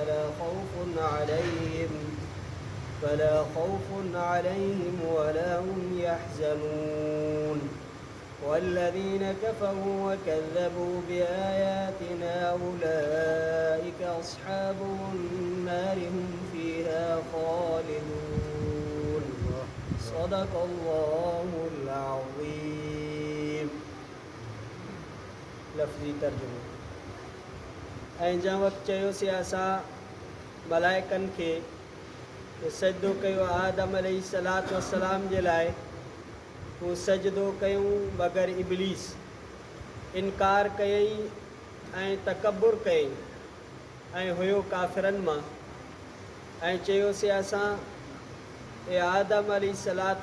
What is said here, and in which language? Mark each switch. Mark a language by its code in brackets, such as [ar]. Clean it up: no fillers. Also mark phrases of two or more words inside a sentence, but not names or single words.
[ar] فلا خوف عليهم ولا هم يحزنون والذين كفروا وكذبوا بآياتنا أولئك أصحاب النار هم فيها خالدون صدق الله العظيم [sd] लफ़्ज़ी तर्जुमो ऐं जंहिं वक़्तु चयोसीं असां मलाइकनि खे सजदो कयो आदम [ar] عليه الصلاة والسلام [sd] जे लाइ हू सजदो कयूं बग़ैर इब्लीस इनकार कयईं ऐं तकबुर कयईं ऐं हुयो काफ़िरनि मां ऐं चयोसीं असां ए आदम अलैहिस्सलातु